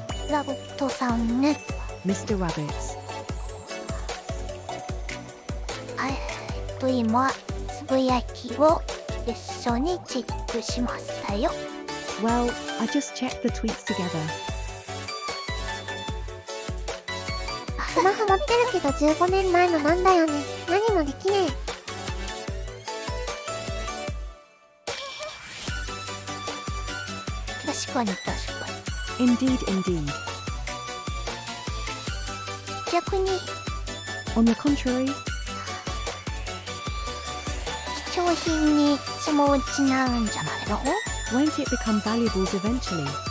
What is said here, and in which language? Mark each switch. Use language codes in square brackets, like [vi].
[ja] ラボットさんね。 [en] Mr. Rabbits. [ja] 今、つぶやきを一緒にチェックしましたよ。 [en] Well, I just checked the tweets together. [ja] スマホ持ってるけど15年前のなんだよね。何もできねえ。確かに。 [en] Indeed, indeed. [ja] 逆に [en] On the contrary, [ja] 貴重品にそのうちなるんじゃないの？ [en] won't it become valuables eventually?